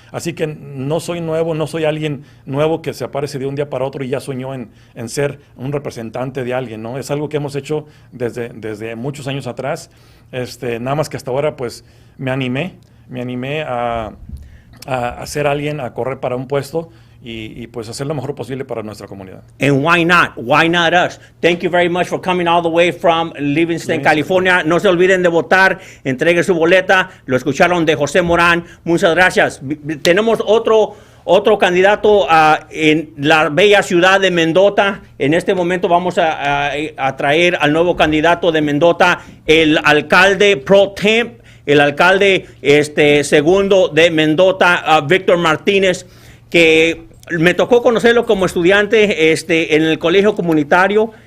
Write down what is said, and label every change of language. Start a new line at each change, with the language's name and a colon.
Spanish: Así que no soy nuevo, no soy alguien nuevo que se aparece de un día para otro y ya soñó en ser un representante de alguien, ¿no? Es algo que hemos hecho desde muchos años atrás, nada más que hasta ahora pues me animé a ser alguien, a correr para un puesto y pues hacer lo mejor posible para nuestra comunidad.
English: And why not? Why not us? Thank you very much for coming all the way from Livingston, California.
Spanish: No se olviden de votar, entregue su boleta. Lo escucharon de José Morán. Muchas gracias. Tenemos otro candidato en la bella ciudad de Mendota. En este momento vamos a traer al nuevo candidato de Mendota, el alcalde pro temp, el alcalde segundo de Mendota, Víctor Martínez, que me tocó conocerlo como estudiante en el colegio comunitario.